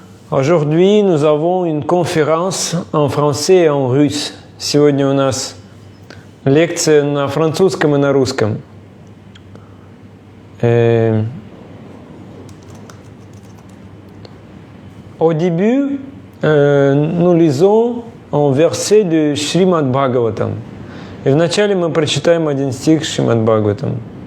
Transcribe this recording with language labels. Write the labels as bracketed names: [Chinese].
[French] Aujourd'hui, nous avons une conférence en français et en russe. [Russian] Сегодня у нас лекция на французском и на русском. [French] Au début, nous lisons un verset de Шримад Бхагаватам. [Russian] И вначале мы прочитаем один стих Шримад Бхагаватам.